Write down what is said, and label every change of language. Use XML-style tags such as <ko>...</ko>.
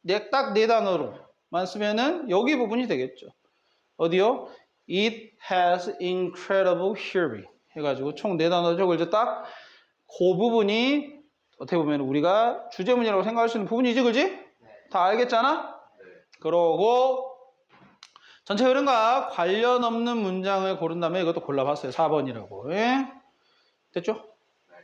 <ko>딱 4단어로만 쓰면은 여기 부분이 되겠죠. 어디요?</ko> <en>It has incredible hearing</en> <ko>해가지고 총 4단어죠. 그래서 딱 그 부분이 어떻게 보면 우리가 주제문이라고 생각할 수 있는 부분이지, 그지? 네. 다 알겠잖아? 네. 그러고 전체 흐름과 관련 없는 문장을 고른 다음에 이것도 골라봤어요. 4번이라고. 예? 됐죠? 네.</ko>